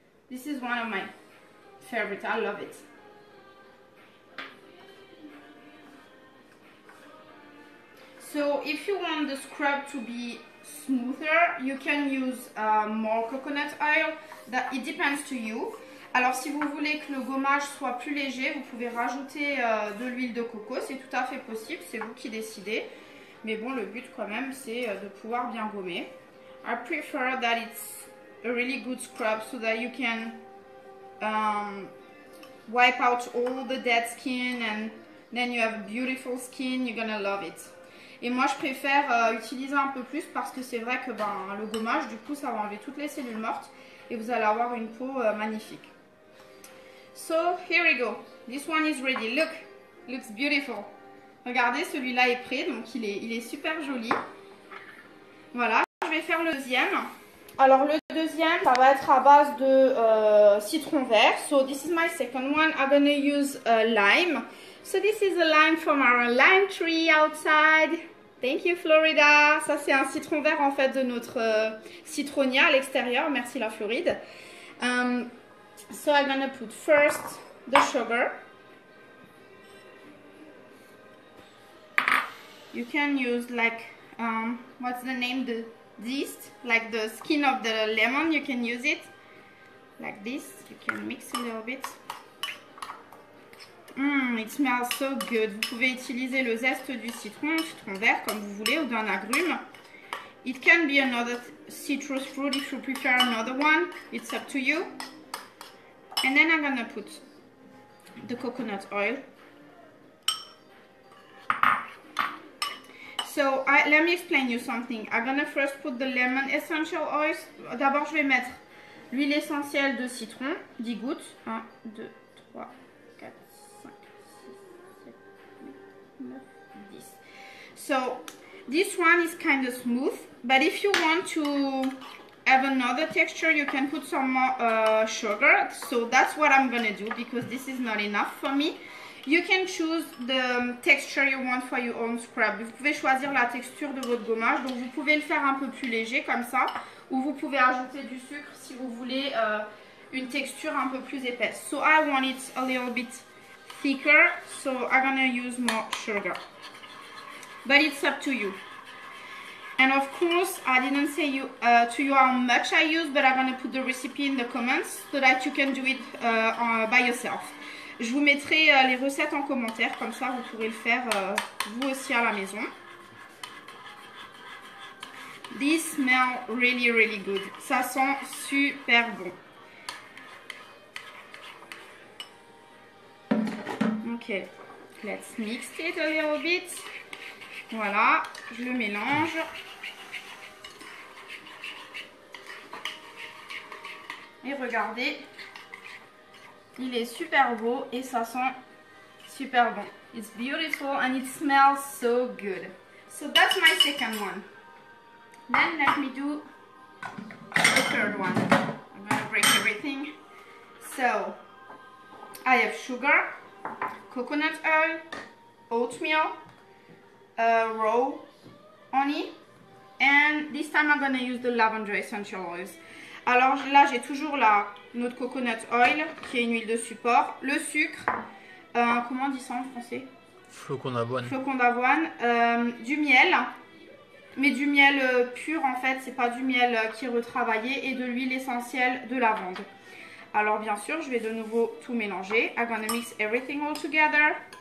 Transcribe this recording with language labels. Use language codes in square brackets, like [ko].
[en] This is one of my favorites, I love it. So if you want the scrub to be smoother, you can use more coconut oil. It depends to you. [fr] Alors si vous voulez que le gommage soit plus léger, vous pouvez rajouter de l'huile de coco. C'est tout à fait possible, c'est vous qui décidez. Mais bon, le but quand même, c'est de pouvoir bien gommer. [en] I prefer that it's a really good scrub so that you can wipe out all the dead skin and then you have beautiful skin. You're gonna love it. [fr] Et moi je préfère utiliser un peu plus parce que c'est vrai que le gommage du coup ça va enlever toutes les cellules mortes et vous allez avoir une peau magnifique. [en] So here we go. This one is ready. Look, looks beautiful. [fr] Regardez, celui-là est prêt, donc il est super joli. Voilà, je vais faire le deuxième. Alors le deuxième, ça va être à base de citron vert. [en] So this is my second one. I'm gonna use lime. So this is a lime from our lime tree outside. Thank you Florida. [fr] Ça c'est un citron vert en fait de notre citronnier à l'extérieur. Merci la Floride. [en] So I'm gonna put first the sugar. You can use like what's the name? The zest, like the skin of the lemon. You can use it like this. You can mix a little bit. It smells so good. [fr] Vous pouvez utiliser le zeste du citron vert comme vous voulez, ou d'un agrume. [en] It can be another citrus fruit if you prefer another one. It's up to you. And then I'm gonna put the coconut oil. So let me explain you something. I'm gonna first put the lemon essential oils. [fr] D'abord, je vais mettre l'huile essentielle de citron, 10 gouttes. [en] 1, 2, 3, 4, 5, 6, 7, 8, 9, 10. So this one is kind of smooth, but if you want to have another texture, you can put some more sugar. So that's what I'm gonna do because this is not enough for me. You can choose the texture you want for your own scrub. [fr] Vous pouvez choisir la texture de votre gommage. Donc vous pouvez le faire un peu plus léger comme ça, ou vous pouvez ajouter du sucre si vous voulez une texture un peu plus épaisse. [en] So I want it a little bit thicker, so I'm gonna use more sugar. But it's up to you. And of course, I didn't say to you how much I use, but I'm gonna put the recipe in the comments so that you can do it by yourself. [fr] Je vous mettrai les recettes en commentaire, comme ça vous pourrez le faire vous aussi à la maison. [en] This smells really, really good. [fr] Ça sent super bon. [en] Ok, let's mix it a little bit. [fr] Voilà, je le mélange. Et regardez, il est super beau et ça sent super bon. [en] It's beautiful and it smells so good. So that's my second one. Then let me do the third one. I'm gonna break everything. So I have sugar, coconut oil, oatmeal, raw honey, and this time I'm gonna use the lavender essential oils. [fr] Alors là j'ai toujours notre coconut oil qui est une huile de support, le sucre, comment on dit ça en français? Flocon d'avoine. Flocon d'avoine, du miel, mais du miel pur en fait, c'est pas du miel qui est retravaillé, et de l'huile essentielle de lavande. Alors bien sûr je vais de nouveau tout mélanger. [en] I'm gonna mix everything all together.